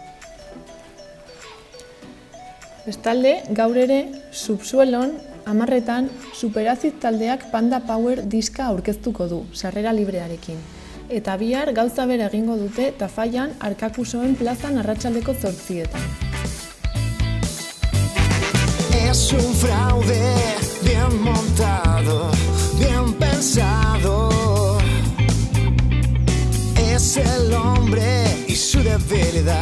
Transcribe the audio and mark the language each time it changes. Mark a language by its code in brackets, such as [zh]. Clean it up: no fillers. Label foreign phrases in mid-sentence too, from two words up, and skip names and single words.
[eu] Bestalde, gaur ere, Subsuelon, 10etan, Superazit taldeak Panda Power diska aurkeztuko du, sarrera librearekin. Eta bihar gauza bera egingo dute Tafallan Arkakusoen plazan arratsaldeko 8etan. [es] Es un fraude bien montado, bien pensado. Es el hombre y su debilidad.